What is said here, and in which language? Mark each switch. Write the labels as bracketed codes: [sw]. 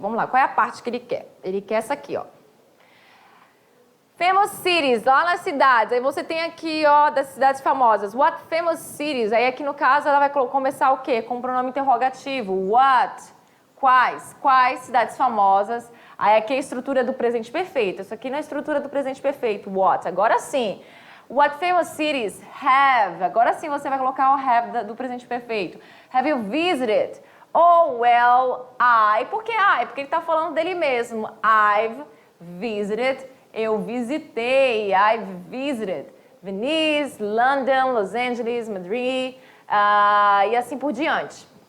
[pt] Vamos lá. Qual é a parte que ele quer? Ele quer essa aqui, ó. [en] Famous cities, [pt] lá nas cidades. Aí você tem aqui, ó, das cidades famosas. [en] What famous cities? [pt] Aí aqui no caso ela vai começar o quê? Com o pronome interrogativo. What? Quais cidades famosas? Aí aqui é a estrutura do presente perfeito. Isso aqui não é a estrutura do presente perfeito. What? Agora sim. [en] What famous cities have? [pt] Agora sim você vai colocar o have do presente perfeito. [en] Have you visited? Oh, well, [pt] Por que I? Porque ele está falando dele mesmo. [en] I've visited. [pt] Eu visitei, [en] I've visited Venice, London, Los Angeles, Madrid, [pt] e assim por diante.